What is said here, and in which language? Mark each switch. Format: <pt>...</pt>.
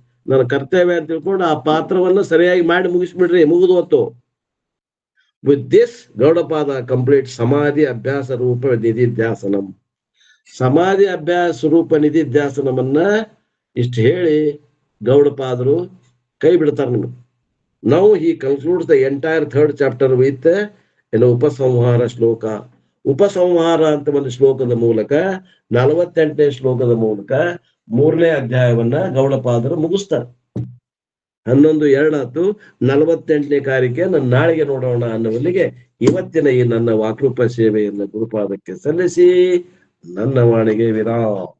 <kn>ನನ್ನ ಕರ್ತವ್ಯ ಅಂತ ತಿಳ್ಕೊಂಡು ಆ ಪಾತ್ರವನ್ನ ಸರಿಯಾಗಿ ಮಾಡಿ ಮುಗಿಸ್ಬಿಡ್ರಿ, ಮುಗಿದು ಹೊತ್ತು.</kn> <en>with this</en> <kn>ಗೌಡಪಾದ ಕಂಪ್ಲೀಟ್ ಸಮಾಧಿ ಅಭ್ಯಾಸ ರೂಪ ನಿಧಿಧ್ಯಾಸನಂ. ಸಮಾಧಿ ಅಭ್ಯಾಸ ರೂಪ ನಿಧಿಧ್ಯಾಸನಮನ್ನ ಇಷ್ಟು ಹೇಳಿ ಗೌಡಪಾದರು ಕೈ ಬಿಡ್ತಾರೆ ನಿಮ್ಗೆ.</kn> <en>Now he concludes the entire 3rd chapter with ಉಪಸಂಹಾರ ಶ್ಲೋಕ.</en> <kn>ಉಪಸಂಹಾರ ಅಂತ ಒಂದು ಶ್ಲೋಕದ ಮೂಲಕ 48ನೇ ಶ್ಲೋಕದ ಮೂಲಕ 3ನೇ ಅಧ್ಯಾಯವನ್ನ ಗೌಡಪಾದರು ಮುಗಿಸ್ತಾರೆ. 11:2 48ನೇ ಕಾರ್ಯಕ್ಕೆ ನಾಳೆಗೆ ನೋಡೋಣ ಅನ್ನುವಲ್ಲಿಗೆ ಇವತ್ತಿನ ಈ ನನ್ನ ವಾಕ್ರೂಪ ಸೇವೆಯನ್ನು ಗುರುಪಾದಕ್ಕೆ ಸಲ್ಲಿಸಿ ನನ್ನ ವಾಣಿಗೆ ವಿರಾಮ.</kn>